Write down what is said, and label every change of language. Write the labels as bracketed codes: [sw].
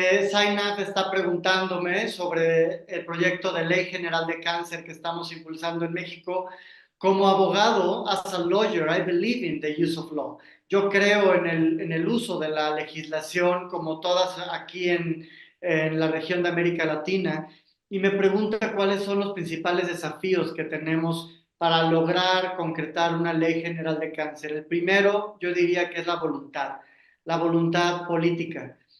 [es] Zainab está preguntándome sobre el proyecto de ley general de cáncer que estamos impulsando en México. Como abogado, [en] as a lawyer, I believe in the use of law. [es] Yo creo en el uso de la legislación, como todas aquí en la región de América Latina, y me pregunta cuáles son los principales desafíos que tenemos para lograr concretar una ley general de cáncer. El primero, yo diría que es la voluntad política.